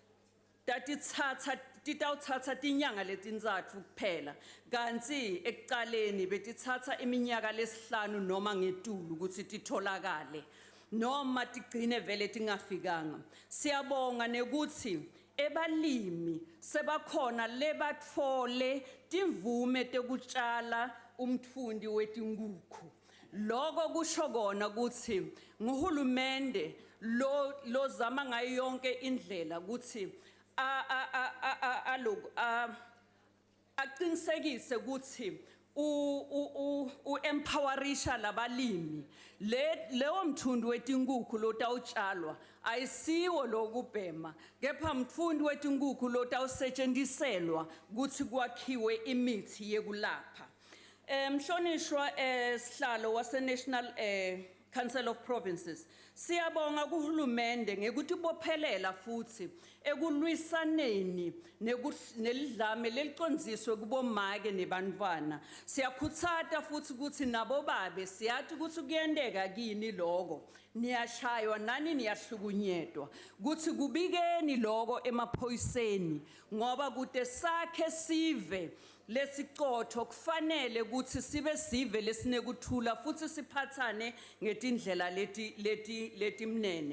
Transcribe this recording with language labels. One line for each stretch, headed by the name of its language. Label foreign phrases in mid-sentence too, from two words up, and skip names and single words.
Swati: titawutsatsa tinyanga letintsatfu kuphela kanti ekuqaleni betitsatsa iminyaka lesihlanu noma ngetulu ukuthi titholakale noma tigcine vele tingafikanga. Siyabonga nekuthi ebalimi sebakhona lebatfole timvume tekutshala umtfundi wetingukhu. Loko kusho kona ukuthi nguhulumende lo zama ngayo yonke indlela ukuthi aqinisekise ukuthi empowerisha labalimi leyo mthundi wetingukhu lotawutshalwa ayisiwo lokubhema kepha mthundi wetingukhu lotawusetshendiselwa ukuthi kwakhiwe imithi yekulapha. Mhlonishwa sihlalo wase National Council of Provinces, siyabonga kuhulumende ngekuthi bophelela futhi ekulwisaneni nelidlame lelicondziswe kubomake nebantwana. Siyakhutsata futhi ukuthi nabo babe siyathi ukuthi kuyendeka kini lokho niyashaywa nani niyahlukunyetwa kuthi kubikeni lokho emaphoyiseni ngoba kude sakhe sive lesicotho kufanele ukuthi sibe sive lesinekuthula futhi siphathane ngetindlela letimnene.